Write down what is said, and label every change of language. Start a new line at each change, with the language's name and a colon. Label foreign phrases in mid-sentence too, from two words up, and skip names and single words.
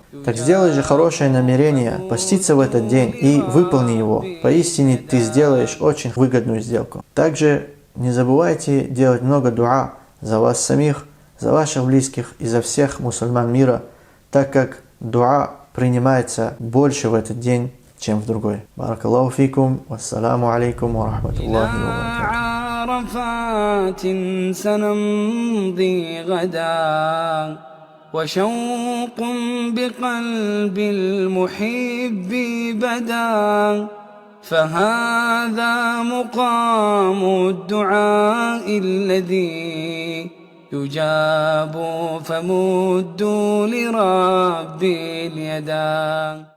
Russian: Так сделай же хорошее намерение поститься в этот день и выполни его. Поистине ты сделаешь очень выгодную сделку. Также не забывайте делать много дуа за вас самих, за ваших близких и за всех мусульман мира, так как дуа принимается больше в этот день, чем в другой.
Arabic: بارك الله فيكم والسلام عليكم ورحمة الله وبركاته. وشوق بقلب المحب بدا فهذا مقام الدعاء الذي يجاب فمدوا لرب اليدا.